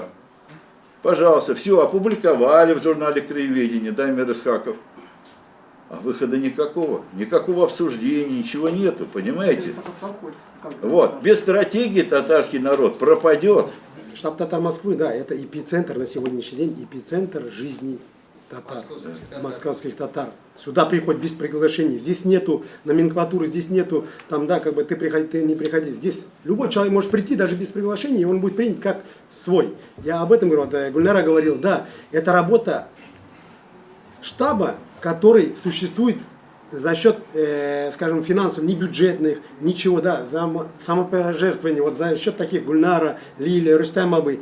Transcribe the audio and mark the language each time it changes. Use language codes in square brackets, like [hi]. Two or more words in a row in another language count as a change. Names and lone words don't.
[ru] Пожалуйста, все, опубликовали в журнале «Краеведение», Дамир Исхаков. А выхода никакого обсуждения, ничего нету, понимаете? Вот, без стратегии татарский народ пропадет. Штаб татар Москвы, да, это эпицентр на сегодняшний день, эпицентр жизни татар, московских татар. Сюда приходят без приглашения, здесь нету номенклатуры, здесь нету, там, да, как бы ты приходи, ты не приходи. Здесь любой человек может прийти даже без приглашения, и он будет принят как свой. Я об этом говорю, вот Гульнара говорил, да, это работа штаба, который существует за счет, скажем, финансов, не бюджетных, ничего, да, за самопожертвование, вот за счет таких Гульнара, Лилия, Рустамовой.